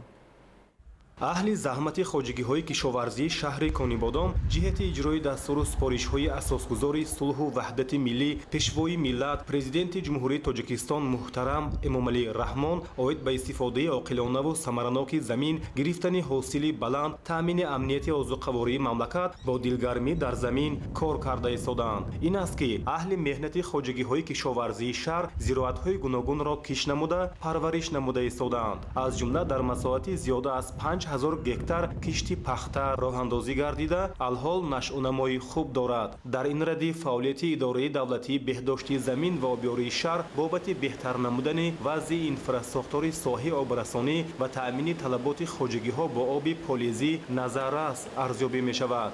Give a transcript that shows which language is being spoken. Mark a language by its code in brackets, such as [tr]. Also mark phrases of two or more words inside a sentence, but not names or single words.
[tg] аҳли заҳмати хоҷагиҳои кишоварзии шаҳри Конибодон ҷиҳати иҷрои дастуру супоришҳои асосгузори сулҳу ваҳдати миллӣ пешвои миллат президенти ҷумҳурии Тоҷикистон муҳтарам Эмомалӣ Раҳмон оид ба истифодаи оқилонаву самараноки замин гирифтани ҳосили баланд таъмини амнияти озуқавории мамлакат бо дилгармӣ дар замин кор карда истоданд. ин аст ки аҳли меҳнати хоҷагиҳои кишоварзии шаҳр зироатҳои гуногунро киш намуда парвариш намуда истоданд. аз ҷумла дар масоҳати зиёда аз 5 5000 گکتار کشتی پخته راه اندازی گردیده الحال نشونمایی خوب دارد. در این ردیف فعالیت اداره دولتی بهداشت زمین و آبیاری شهر بابت بهتر نمودن وضع اینفراستراکچور ساحه آبرسانی و تأمین طلبات خواجگی ها با آب پالیزی نظررس ارزیابی می شود.